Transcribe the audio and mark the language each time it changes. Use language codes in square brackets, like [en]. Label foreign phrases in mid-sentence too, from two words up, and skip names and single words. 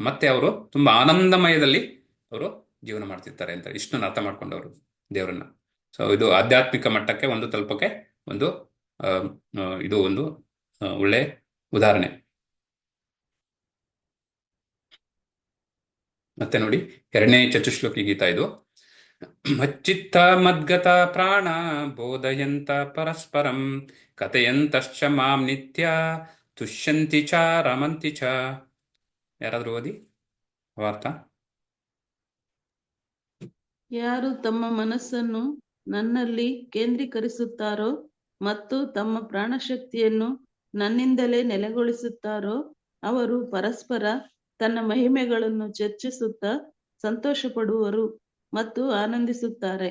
[kn] ಮತ್ತೆ ಅವರು ತುಂಬಾ ಆನಂದಮಯದಲ್ಲಿ ಅವರು ಜೀವನ ಮಾಡ್ತಿರ್ತಾರೆ ಅಂತ ಇಷ್ಟನ್ನು ಅರ್ಥ ಮಾಡ್ಕೊಂಡವರು ದೇವರನ್ನ. ಸೊ ಇದು ಆಧ್ಯಾತ್ಮಿಕ ಮಟ್ಟಕ್ಕೆ ಒಂದು ತಲುಪಕ್ಕೆ ಒಂದು ಇದು ಒಂದು ಒಳ್ಳೆ ಉದಾಹರಣೆ. ಮತ್ತೆ ನೋಡಿ 2ನೇ ಚತುಶ್ಲೋಕಿ ಗೀತಾ ಇದು. [sa] ಮಚ್ಚಿತ್ತ ಮದ್ಗತ ಪ್ರಾಣ ಬೋಧಯಂತ ಪರಸ್ಪರಂ ಕಥೆಯಂತಶ್ಚ ಮಾಂ ನಿತ್ಯ ತುಷ್ಯಂತಿ ಚ ರಮಂತಿ ಚ. [kn] ಯಾರಾದ್ರೂ ಓದಿ ವಾರ್ತ. ಯಾರು ತಮ್ಮ ಮನಸ್ಸನ್ನು ನನ್ನಲ್ಲಿ ಕೇಂದ್ರೀಕರಿಸುತ್ತಾರೋ ಮತ್ತು ತಮ್ಮ ಪ್ರಾಣಶಕ್ತಿಯನ್ನು ನನ್ನಿಂದಲೇ ನೆಲೆಗೊಳಿಸುತ್ತಾರೋ ಅವರು ಪರಸ್ಪರ ತನ್ನ ಮಹಿಮೆಗಳನ್ನು ಚರ್ಚಿಸುತ್ತಾ ಸಂತೋಷ ಪಡುವರು ಮತ್ತು ಆನಂದಿಸುತ್ತಾರೆ.